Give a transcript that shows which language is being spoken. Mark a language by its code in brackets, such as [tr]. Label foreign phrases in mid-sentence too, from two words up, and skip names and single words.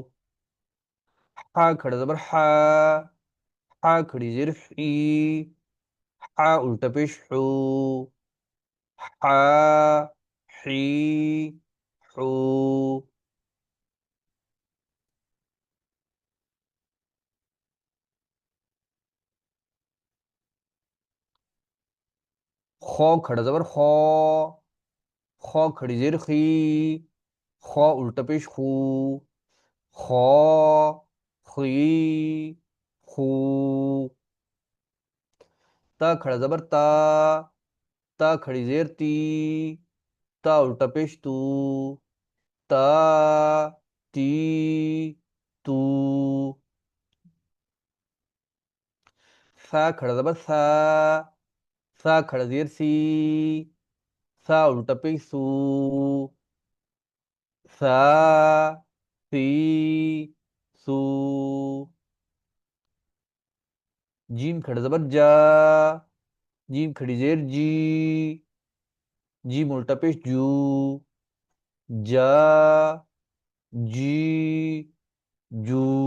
[ur] حا کھڑا زبر حا، حا کھڑی زیر حی، حا الٹا پیش حو، حا حی حو۔ خو کھڑا زبر خو، خو کھڑی زیر خی، خو الٹا پیش خو، خو خی خو۔ تا کھڑا زبر تا، تا کھڑی زیر تی، تا الٹا پیش تو، تا تی تو۔ سا کھڑا زبر سا، سا کھڑا زیر سی، سا الٹا پیش سو، سا سی سو. جیم کھڑا زبر جا، جیم کھڑی زیر جی، جیم الٹا پیش جو، جا جی جو.